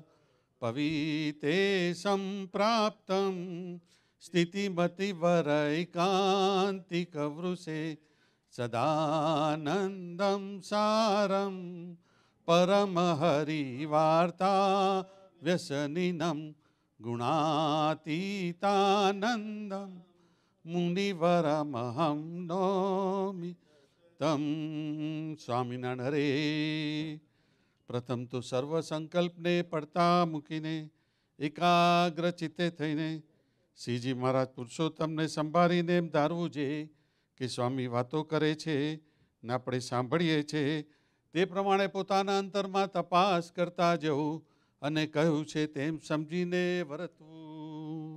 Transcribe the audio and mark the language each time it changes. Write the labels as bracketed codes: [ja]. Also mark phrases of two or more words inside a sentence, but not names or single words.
[sa] पवितेशं प्राप्तं स्थितिमतिवरैकान्तिकवृषे सदानन्दं सारं परमहरिवार्ता व्यसनिनं गुणातीतानन्दं मुनिवरमहं नौमि तं સ્વામિનારાયણ હરે. [gu] પ્રથમ તો સર્વ સંકલ્પને પડતા મૂકીને એકાગ્ર ચિત્તે થઈને શ્રીજી મહારાજ પુરુષોત્તમને સંભાળીને એમ ધારવું છે કે સ્વામી વાતો કરે છે ને આપણે સાંભળીએ છીએ તે પ્રમાણે પોતાના અંતરમાં તપાસ કરતા જવું અને કહ્યું છે તેમ સમજીને વર્તવું.